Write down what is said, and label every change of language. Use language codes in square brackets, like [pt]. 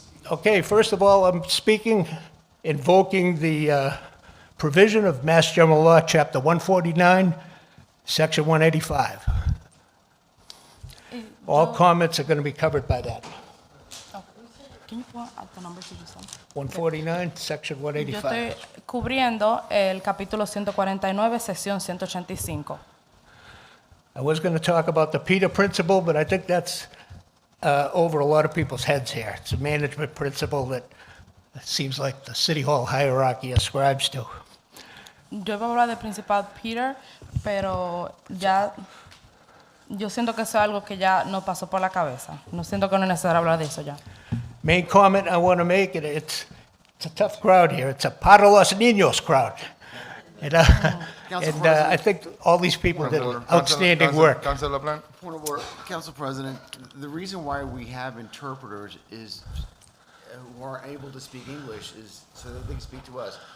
[en] Okay, first of all, I'm speaking, invoking the provision of Mass General Law, Chapter 149, Section 185. All comments are going to be covered by that. Can you point out the numbers you just said? 149, Section [es] Yo [en] 185. [es] estoy cubriendo el capítulo 149, sección 185. [en] I was going to talk about the Peter Principle, but I think that's over a lot of people's heads here. It's a management principle that it seems like the City Hall hierarchy ascribes to. [es] Yo iba a hablar del principal Peter, pero ya yo siento que eso es algo que ya no pasó por la cabeza. No siento que no es necesario hablar de eso ya. [en] Main comment I want to make, and it's It's a tough crowd here. It's a Para los Niños crowd. And, I think all these people did outstanding work. Councilor LaPlante? Point of order, Council President, the reason why we have interpreters is, who are able to speak English is so that they can speak to us.